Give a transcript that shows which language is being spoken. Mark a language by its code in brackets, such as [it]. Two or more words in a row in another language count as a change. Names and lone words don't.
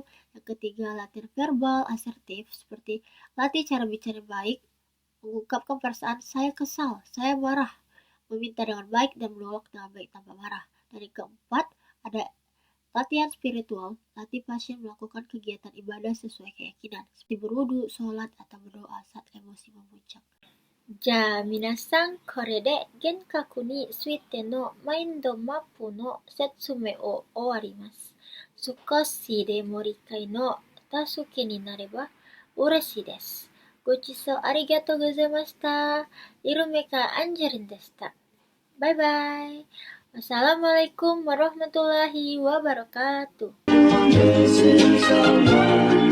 [id] Yang ketiga, latihan verbal asertif seperti latih cara bicara baik, mengungkapkan perasaan saya kesal, saya marah, meminta dengan baik dan menolak dengan baik tanpa marah. Dan yang keempat, ada latihan spiritual, latih pasien melakukan kegiatan ibadah sesuai keyakinan, seperti berwudu, sholat, atau berdoa saat emosi memuncak. [ja] じゃあ皆さん、これで幻覚についてのマインドマップの説明を終わります。少しでも理解の助けになれば嬉しいです。ご視聴ありがとうございました。イルメカアンジェリンでした。 [ar] バイバイ。 والسلام عليكم ورحمة الله وبركاته.